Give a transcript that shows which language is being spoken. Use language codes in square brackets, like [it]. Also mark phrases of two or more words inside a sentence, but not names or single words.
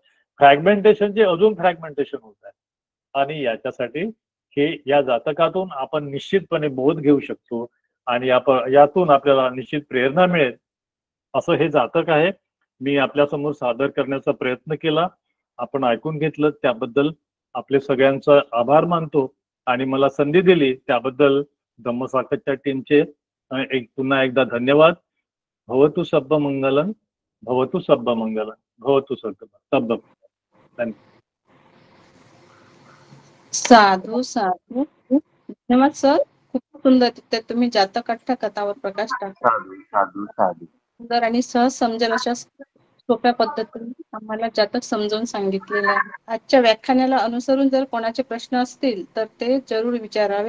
[mr] फ्रॅगमेंटेशनचे अजून फ्रॅगमेंटेशन होत आहे. आणि याच्यासाठी हे या जातकातून आपण निश्चितपणे बोध घेऊ शकतो आणि यातून आपल्याला निश्चित प्रेरणा मिळेल असं हे जातक आहे. मी आपल्या समोर सादर करण्याचा प्रयत्न केला, आपण ऐकून घेतलं, त्याबद्दल आपले सगळ्यांचा आभार मानतो आणि मला संधी दिली त्याबद्दल धम्मसाखतच्या टीमचे पुन्हा एकदा धन्यवाद. [pi] भवतु सब्ब मंगलम, भवतु सब्ब मंगलम, भवतु सब्ब. साधू साधू, [mr] धन्यवाद सर. खूप सुंदर तिथे तुम्ही जातक अठ्ठा कथावर प्रकाश टाकला. [pi] साधू साधू साधू. [mr] सुंदर आणि सहज समजेल अशा सोप्या पद्धतीने आम्हाला जातक समजावून सांगितलेलं आहे. आजच्या व्याख्यानाला अनुसरून जर कोणाचे प्रश्न असतील तर ते जरूर विचारावे.